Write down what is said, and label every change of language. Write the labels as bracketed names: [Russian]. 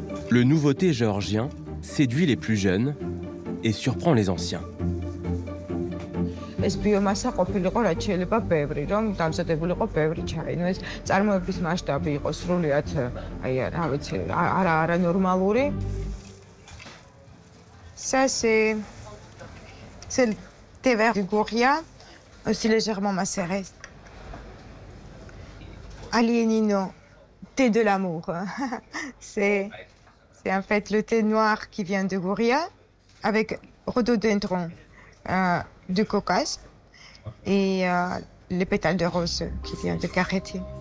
[French] Le nouveau thé géorgien séduit les plus jeunes et surprend les anciens. [Georgian] ეს ბიომასა ყოფილიყო, რაც შეიძლება ბევრი, რომ დამზადებულიყო ბევრი ჩაი. ნუ ეს წარმოების მასშტაბი იყო სრულიად, აი რა ვიცი, არა ნორმალური. [French] Ça c'est le thé vert du Gouria, aussi légèrement macéré. Alienino, thé de l'amour. C'est en fait le thé noir qui vient de Gouria avec rhododendron du Caucase et les pétales de rose qui viennent de Kakheti.